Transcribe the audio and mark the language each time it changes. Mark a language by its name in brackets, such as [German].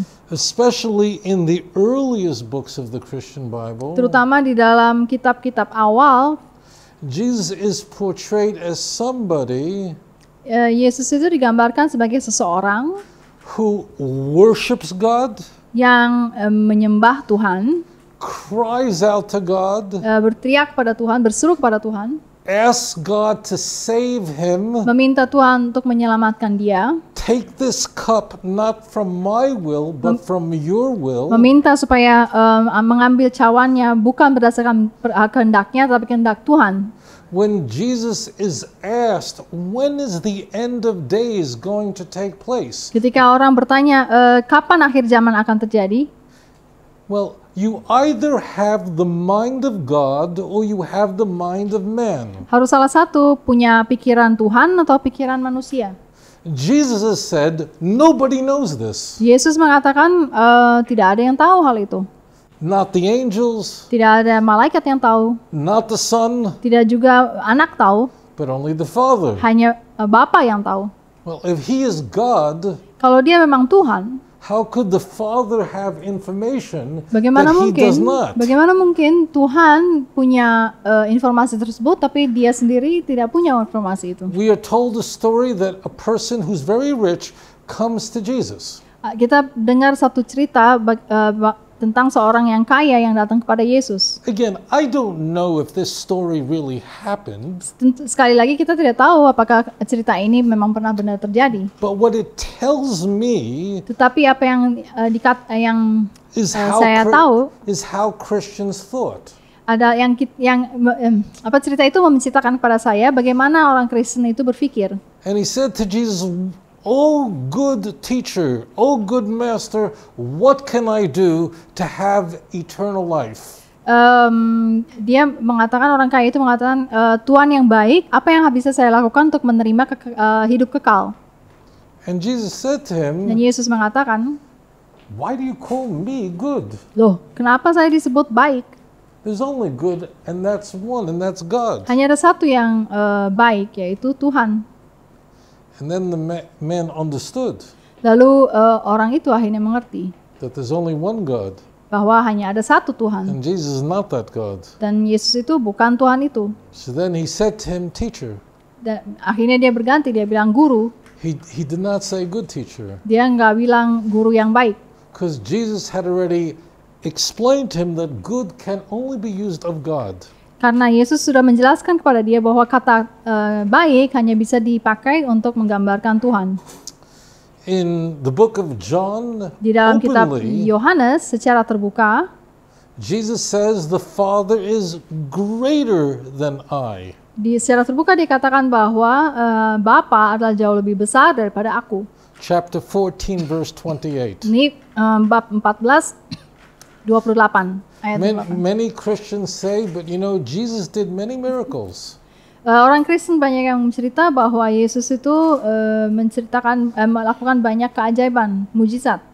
[English] especially in the earliest books of the Christian Bible, [Indonesian] terutama di dalam kitab-kitab awal, [English] Jesus is portrayed as somebody [Indonesian] Yesus itu digambarkan sebagai seseorang [English] who worships God, [Indonesian] yang menyembah Tuhan, [English] cries out to God, [Indonesian] berteriak pada Tuhan, berseru kepada Tuhan, [English] asks God to save him, [Indonesian] meminta Tuhan untuk menyelamatkan dia, [English] take this cup not from my will but from your will. [Indonesian] meminta supaya mengambil cawannya bukan berdasarkan kehendaknya tapi kehendak Tuhan. [English] When Jesus is asked, when is the end of days going to take place? [Indonesian] Ketika orang bertanya kapan akhir zaman akan terjadi, [English] Well, you either have the mind of God or you have the mind of man. [Indonesian] harus salah satu punya pikiran Tuhan atau pikiran manusia. [English] Jesus has said, nobody knows this. [Indonesian] Yesus mengatakan tidak ada yang tahu hal itu. [English] Not the angels, [Indonesian] Tidak ada malaikat yang tahu, [English] not the Son, [Indonesian] tidak juga anak tahu, [English] but only the Father. [Indonesian] hanya Bapa yang tahu. [English] Well, if he is God, [Indonesian] Kalau dia memang Tuhan, [English] how could the Father have information [Indonesian] bagaimana [English] that he does [Indonesian] mungkin? [English] not? [Indonesian] Bagaimana mungkin Tuhan punya informasi tersebut, tapi dia sendiri tidak punya informasi itu? [English] We are told a story that a person who's very rich comes to Jesus. [Indonesian] Kita dengar satu cerita tentang seorang yang kaya yang datang kepada Yesus. [English] Again, I don't know if this story really happened, [Indonesian] Sekali lagi kita tidak tahu apakah cerita ini memang pernah benar terjadi. [English] but what it tells me [Indonesian] Tetapi apa yang [English] is [Indonesian] saya tahu [English] is how Christians thought. [Indonesian] ada apa cerita itu menceritakan kepada saya bagaimana orang Kristen itu berpikir. [English] And he said to Jesus, "Oh good teacher, oh good master, what can I do to have eternal life?" [Indonesian] dia mengatakan, orang kaya itu mengatakan, Tuhan yang baik, apa yang bisa saya lakukan untuk menerima hidup kekal? [English] And Jesus said to [Indonesian] Dan [English] him, [Indonesian] Yesus mengatakan, [English] why do you call me good? [Indonesian] loh, kenapa saya disebut baik? [English] There's only good, and that's one, and that's God. [Indonesian] Hanya ada satu yang baik, yaitu Tuhan. [English] And then the man understood [Indonesian] Lalu orang itu akhirnya mengerti [English] that there's only one God, [Indonesian] bahwa hanya ada satu Tuhan. [English] and Jesus is not that God. [Indonesian] Dan Yesus itu bukan Tuhan itu. [English] So then he said to him, teacher. [Indonesian] Dan akhirnya dia berganti, dia bilang guru. [English] He did not say good teacher, [Indonesian] Dia nggak bilang guru yang baik. [English] because Jesus had already explained to him that good can only be used of God. [Indonesian] Karena Yesus sudah menjelaskan kepada dia bahwa kata baik hanya bisa dipakai untuk menggambarkan Tuhan. [English] In the book of John, [Indonesian] Di dalam kitab [English] openly, [Indonesian] Yohanes secara terbuka, [English] Jesus says the Father is greater than I. [Indonesian] secara terbuka dikatakan bahwa Bapa adalah jauh lebih besar daripada aku. [English] Chapter 14, verse 28. [Indonesian] Ini bab 14, 28. Ayat 28. [English] Many Christians say, but you know, Jesus did many miracles. [Indonesian] Orang Kristen banyak yang cerita bahwa Yesus itu melakukan banyak keajaiban, mujizat.